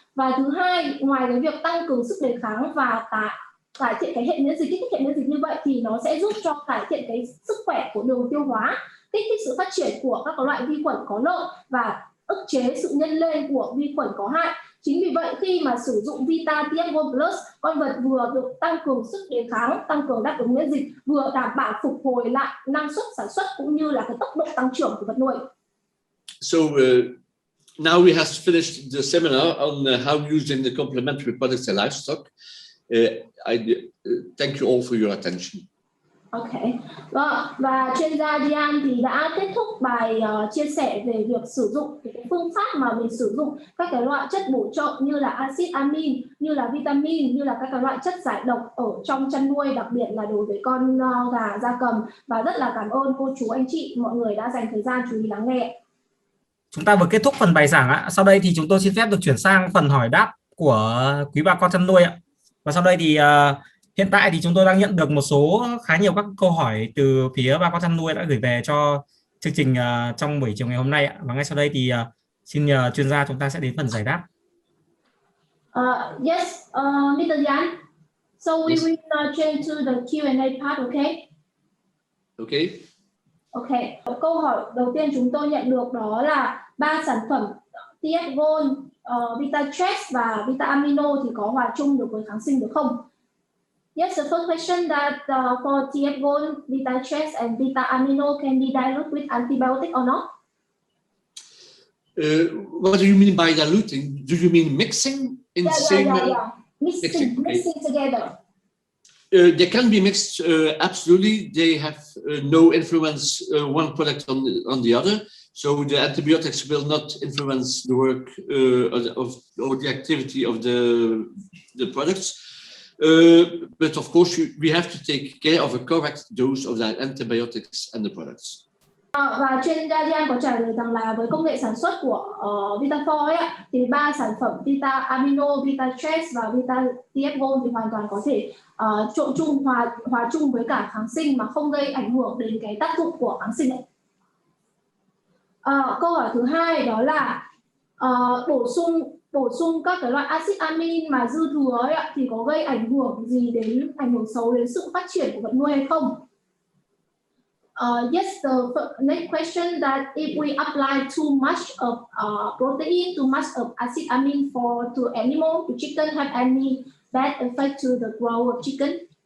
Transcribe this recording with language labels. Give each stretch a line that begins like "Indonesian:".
Vietnamese: Và thứ hai, ngoài cái việc tăng cường sức đề kháng và cải thiện cái hệ miễn dịch, kích thích hệ miễn dịch như vậy thì nó sẽ giúp cho cải thiện cái sức khỏe của đường tiêu hóa, kích thích sự phát triển của các loại vi khuẩn có lợi và ức chế sự nhân lên của vi khuẩn có hại. Chính vì vậy khi mà sử dụng Vita Gold Plus, con vật vừa được tăng cường sức đề kháng, tăng cường đáp ứng miễn dịch, vừa đảm bảo phục hồi lại năng suất sản xuất cũng như là cái tốc độ tăng trưởng của vật nuôi.
English: So now we have finished the seminar on how using the complementary products in livestock. I thank you all for your attention. Okay.
Vietnamese: Và chuyên gia Dian thì đã kết thúc bài chia sẻ về việc sử dụng cái phương pháp mà mình sử dụng các cái loại chất bổ trợ như là axit amin, như là vitamin, như là các cái loại chất giải độc ở trong chăn nuôi, đặc biệt là đối với con gà gia cầm. Và rất là cảm ơn cô chú anh chị mọi người đã dành thời gian chú ý lắng nghe. Chúng ta vừa kết thúc phần bài giảng ạ. Sau đây thì chúng tôi xin phép được chuyển sang phần hỏi đáp của quý bà con chăn nuôi ạ. Và sau đây thì Hiện tại thì chúng tôi đang nhận được một số khá nhiều các câu hỏi từ phía bà con chăn nuôi đã gửi về cho chương trình trong buổi chiều ngày hôm nay ạ. Và ngay sau đây thì xin nhờ chuyên gia chúng ta sẽ đến phần giải đáp.
English: Yes, Mr. Yan. So we Yes. will change to the Q&A part, okay? Okay. Okay.
Vietnamese: Câu hỏi đầu tiên chúng tôi nhận được đó là 3 sản phẩm TF Gold, VitaTrace và Vita Amino thì có hòa chung được với kháng sinh được không?
English: Yes, the first question that for TF Gold, VitaTrace and Vita Amino can be diluted with antibiotic or not? What do you mean by diluting? Do you mean mixing in the same? Yeah. Mixing together. They can be mixed, absolutely. They have no influence one product on the other. So the antibiotics will not influence the work or the activity of the products. But of course, we have to take care of a correct dose of the antibiotics and the products.
Vietnamese: Và chuyên gia Yan có trả lời rằng là với công nghệ sản xuất của Vitafor ấy, thì 3 sản phẩm Vita Amino, VitaTrace và Vita TF Gold thì hoàn toàn có thể trộn chung, hòa chung với cả kháng sinh mà không gây ảnh hưởng đến cái tác dụng của kháng sinh ấy. Câu hỏi thứ hai đó là bổ sung các cái loại axit amin mà dư thừa ấy, thì có gây ảnh hưởng xấu đến sự phát triển của vật nuôi hay không?
English: Yes, the next question that if we apply too much of protein, too much of acid amine to animal, to chicken, have any bad effect to the growth of chicken?